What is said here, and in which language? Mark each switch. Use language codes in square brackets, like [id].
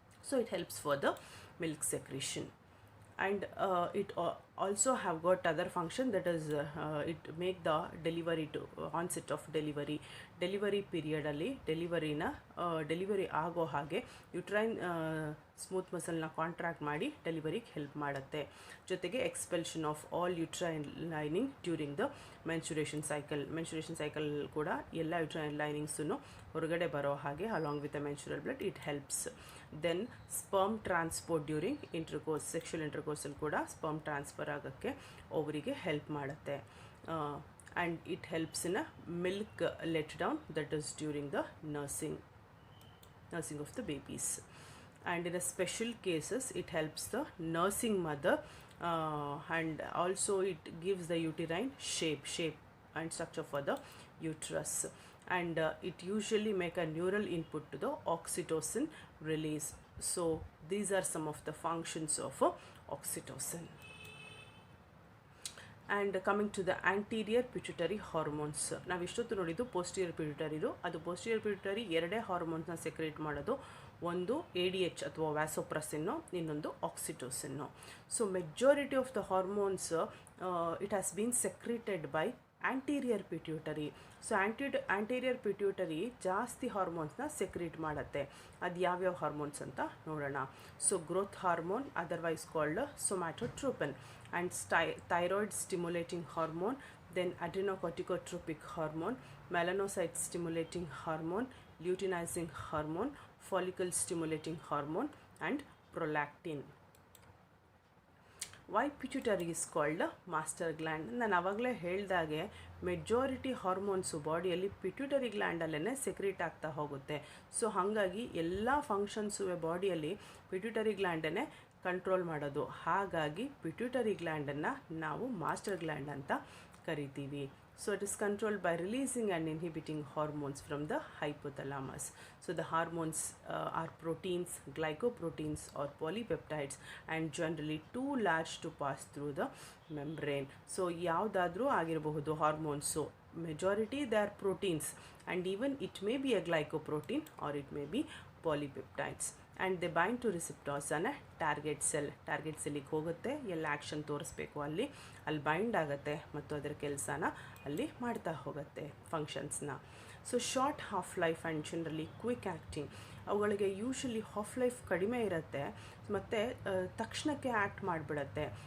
[en] So it helps for the milk secretion. And it also have got other function, that is it make the delivery to onset of delivery period [kn] ಅಲ್ಲಿ delivery ಆಗೋ ಹಾಗೆ uterine smooth ಮಸಲ್ನ contract ಮಾಡಿ ಡೆಲಿವರಿಗೆ help ಮಾಡುತ್ತೆ. [en] ಜೊತೆಗೆ expulsion of all uterine lining during the menstruation cycle [kn] ಕೂಡ ಎಲ್ಲ uterine ಲೈನಿಂಗ್ಸನ್ನು ಹೊರಗಡೆ ಬರೋ ಹಾಗೆ [en] Along with the menstrual blood it helps. Then sperm transport during intercourse, [kn] sexual ಇಂಟರ್ಕೋರ್ಸಲ್ಲಿ ಕೂಡ ಸ್ಪರ್ಮ್ ಟ್ರಾನ್ಸ್ಫರ್ ಆಗೋಕ್ಕೆ ಓವರಿಗೆ ಹೆಲ್ಪ್ ಮಾಡುತ್ತೆ. [en] and it helps in a milk letdown, that is during the nursing of the babies. And in a special cases it helps the nursing mother and also it gives the uterine shape and structure for the uterus. And it usually make a neural input to the oxytocin release. So these are some of the functions of oxytocin. And coming to the anterior pituitary hormones, [kn] ನಾವು ಇಷ್ಟೊತ್ತು ನೋಡಿದ್ದು posterior pituitary, ಅದು posterior pituitary ಎರಡೇ ಹಾರ್ಮೋನ್ಸ್ನ secrete ಮಾಡೋದು. ಒಂದು ADH ಅಥವಾ ವ್ಯಾಸೋಪ್ರೆಸ್ಸಿನ್ನು, ಇನ್ನೊಂದು ಆಕ್ಸಿಟೋಸಿನ್ನು. [en] So majority of the hormones it has been secreted by anterior pituitary. [kn] So anterior pituitary ಜಾಸ್ತಿ ಹಾರ್ಮೋನ್ಸ್ನ ಸೆಕ್ರೀಟ್ ಮಾಡುತ್ತೆ. ಅದು ಯಾವ್ಯಾವ ಹಾರ್ಮೋನ್ಸ್ ಅಂತ ನೋಡೋಣ. [en] So growth hormone, otherwise called somatotropin, and thyroid stimulating hormone, then adrenocorticotropic hormone, melanocyte stimulating hormone, luteinizing hormone, follicle stimulating hormone, and prolactin. Why pituitary is called master gland? [kn] ನಾನು ಆವಾಗಲೇ ಹೇಳಿದಾಗೆ majority hormones ಬಾಡಿಯಲ್ಲಿ pituitary ಗ್ಲ್ಯಾಂಡಲ್ಲೇ secrete ಆಗ್ತಾ ಹೋಗುತ್ತೆ. So ಹಾಗಾಗಿ ಎಲ್ಲ functions ಬಾಡಿಯಲ್ಲಿ pituitary ಗ್ಲ್ಯಾಂಡನ್ನೇ control ಮಾಡೋದು. ಹಾಗಾಗಿ ಪಿಟ್ಯೂಟರಿ ಗ್ಲ್ಯಾಂಡನ್ನು ನಾವು ಮಾಸ್ಟರ್ ಗ್ಲ್ಯಾಂಡ್ ಅಂತ ಕರಿತೀವಿ. [en] So it is controlled by releasing and inhibiting hormones from the hypothalamus. So the hormones are proteins, glycoproteins or polypeptides, and generally too large to pass through the membrane. [kn] So ಯಾವುದಾದ್ರೂ ಆಗಿರಬಹುದು hormones. [en] So majority they are proteins, and even it may be a glycoprotein or it may be polypeptides, and they bind to receptors on a target cell. [kn] Target ಸೆಲ್ಲಿಗೆ ಹೋಗುತ್ತೆ, ಎಲ್ಲ action ತೋರಿಸ್ಬೇಕು ಅಲ್ಲಿ bind ಆಗುತ್ತೆ ಮತ್ತು ಅದರ ಕೆಲಸನ ಅಲ್ಲಿ ಮಾಡ್ತಾ ಹೋಗುತ್ತೆ ಫಂಕ್ಷನ್ಸ್ನ. [en] So short half life and generally quick acting. [kn] ಅವುಗಳಿಗೆ ಯೂಶಲಿ ಹಾಫ್ ಲೈಫ್ ಕಡಿಮೆ ಇರುತ್ತೆ ಮತ್ತು ತಕ್ಷಣಕ್ಕೆ ಆ್ಯಕ್ಟ್ ಮಾಡಿಬಿಡತ್ತೆ.